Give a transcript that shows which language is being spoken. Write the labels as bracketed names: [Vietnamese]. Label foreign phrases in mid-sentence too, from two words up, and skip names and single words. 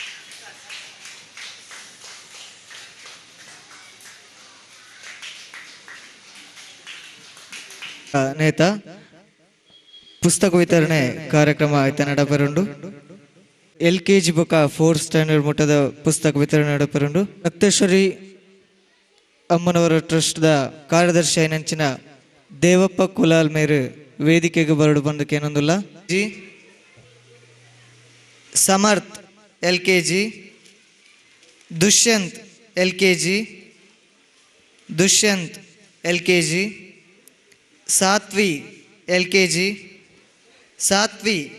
[Tulu] ನೇತ ಪುಸ್ತಕ ವಿತರಣೆ ಕಾರ್ಯಕ್ರಮ ಆಯ್ತಾ ನಡಪೆರುಂಡು LKG ಬೊಕ 4th ಸ್ಟ್ಯಾಂಡರ್ಡ್ ಮುಟ್ಟದ ಪುಸ್ತಕ ವಿತರಣೆ ನಡಪೆರುಂಡು ರಕ್ತೇಶ್ವರಿ ಅಮ್ಮನವರ ಟ್ರಸ್ಟ್ದ ಕಾರ್ಯದರ್ಶಿ ಐನಂಚಿನ ದೇವಪ್ಪ ಕುಲಾಲ್ ಮೇರು ವೇದಿಕೆಗೆ ಬರಡು ಬಂದಕ್ಕೆ ಏನೊಂದಿಲ್ಲ ಜಿ ಸಮರ್ಥ್ LKG ದುಷ್ಯಂತ್ LKG ಸಾತ್ವಿ LKG ಸಾತ್ವಿ